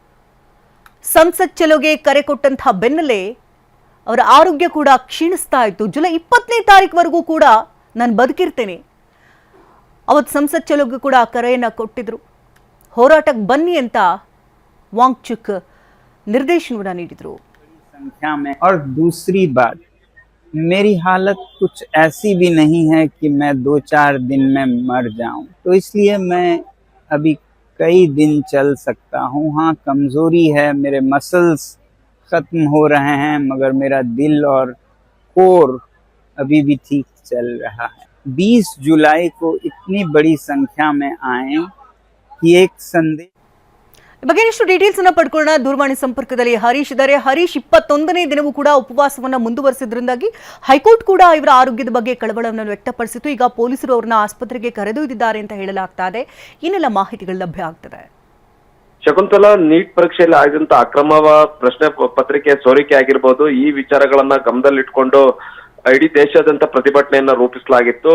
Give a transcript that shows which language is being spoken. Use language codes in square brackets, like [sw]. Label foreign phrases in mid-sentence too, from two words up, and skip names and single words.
[kn] ಸಂಸತ್ ಚಲೋಗೆ ಕರೆ ಕೊಟ್ಟಂತಹ ಬೆನ್ನಲ್ಲೇ ಅವರ ಆರೋಗ್ಯ ಕೂಡ ಕ್ಷೀಣಿಸ್ತಾ ಇತ್ತು. ಜುಲೈ 20ನೇ ತಾರೀಕುವರೆಗೂ ಕೂಡ ನಾನು ಬದುಕಿರ್ತೇನೆ, ಅವತ್ತು ಸಂಸತ್ ಚಲೋಗೆ ಕೂಡ ಕರೆಯನ್ನ ಕೊಟ್ಟಿದ್ರು. ಹೋರಾಟಕ್ಕೆ ಬನ್ನಿ ಅಂತ ವಾಂಗ್ಚುಕ್ ನಿರ್ದೇಶನವನ್ನ ನೀಡಿದ್ರು. [hi] संख्या में और दूसरी बात, मेरी हालत कुछ ऐसी भी नहीं है कि मैं 2-4 दिन में मर जाऊं, तो इसलिए मैं अभी कई दिन चल सकता हूं. हाँ, कमजोरी है, मेरे मसल्स खत्म हो रहे हैं, मगर मेरा दिल और कोर अभी भी ठीक चल रहा है. 20 जुलाई को इतनी बड़ी संख्या में आए कि एक संदेश. [kn] ಬಗ್ಗೆ ಇನ್ನಷ್ಟು ಡೀಟೇಲ್ಸ್ ಅನ್ನ ಪಡ್ಕೊಳ್ಳೋಣ. ದೂರವಾಣಿ ಸಂಪರ್ಕದಲ್ಲಿ ಹರೀಶ್ ಇದ್ದಾರೆ. ಹರೀಶ್, 21ನೇ ದಿನವೂ ಕೂಡ ಉಪವಾಸವನ್ನ ಮುಂದುವರೆಸಿದ್ರಿಂದಾಗಿ ಹೈಕೋರ್ಟ್ ಕೂಡ ಇವರ ಆರೋಗ್ಯದ ಬಗ್ಗೆ ಕಳವಳವನ್ನು ವ್ಯಕ್ತಪಡಿಸಿತು. ಈಗ ಪೊಲೀಸರು ಅವರನ್ನ ಆಸ್ಪತ್ರೆಗೆ ಕರೆದೊಯ್ದಿದ್ದಾರೆ ಅಂತ ಹೇಳಲಾಗ್ತಾ ಇದೆ. ಏನೆಲ್ಲ ಮಾಹಿತಿಗಳು ಲಭ್ಯ ಆಗ್ತದೆ? ಶಕುಂತಲಾ, ನೀಟ್ ಪರೀಕ್ಷೆಯಲ್ಲಿ ಆಗಿದಂತ ಅಕ್ರಮ ಪ್ರಶ್ನೆ ಪತ್ರಿಕೆ ಸೋರಿಕೆ ಆಗಿರ್ಬೋದು, ಈ ವಿಚಾರಗಳನ್ನ ಗಮನದಲ್ಲಿಟ್ಕೊಂಡು ಇಡೀ ದೇಶಾದ್ಯಂತ ಪ್ರತಿಭಟನೆಯನ್ನ ರೂಪಿಸಲಾಗಿತ್ತು.